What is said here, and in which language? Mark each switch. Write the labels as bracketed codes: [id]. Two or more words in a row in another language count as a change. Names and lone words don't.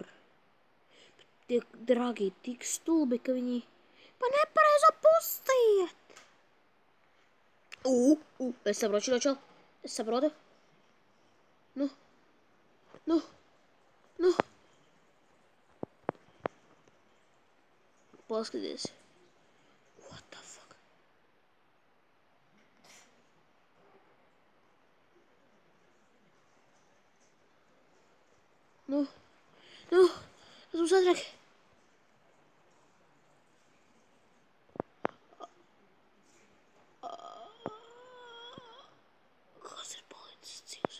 [lv] Tie dragi tik stulbi, ka viņi pa nepareizo pusi iet. Es saprotu šo čelu. Es saprotu. Nu. Paskaties. [en] What the fuck? [lv] Nu. Tas būs ātrāk. Kas ir palicis dzīvs?